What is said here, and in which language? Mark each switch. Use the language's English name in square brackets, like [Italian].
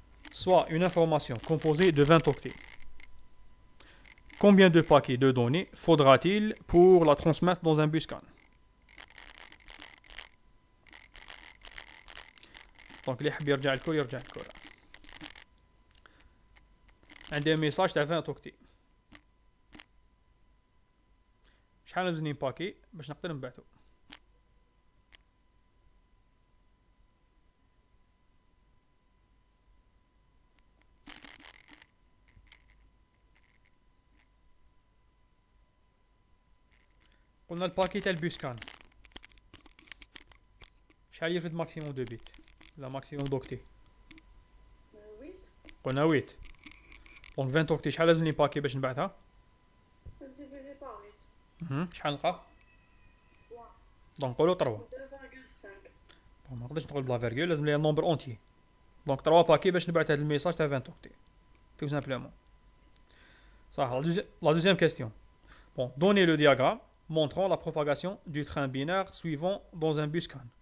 [French] Soit une information composée de 20 octets. Combien de paquets de données faudra-t-il pour la transmettre dans un buscan? [Arabic] Donc اللي يحب يرجع الكل يرجع الكل. عندي ميساج تاع 20 اوكتي. شحال لازمني باكي باش نقدر نبعثو؟ قلنا الباكي تاع البوسكان شحال يرفد ماكسيموم دو بيت ولا ماكسيموم دوكتي؟ 8. قلنا 8. دونك 20 اوكتي شحال لازمني باكي باش نبعثها؟ [French] Divisé par 8. [Arabic] شحال نلقى؟ 3. دونك نقولو 3. 2,5. ما نقدرش نقول بلا فيرغول، لازم لي نومبر اونتي. دونك 3 باكي باش نبعث هذا الميساج تاع 20 اوكتي [French] tout simplement. [Arabic] صح. [French] La deuxième question. Bon, donnez le diagramme montrant la propagation du train binaire suivant dans un buscan.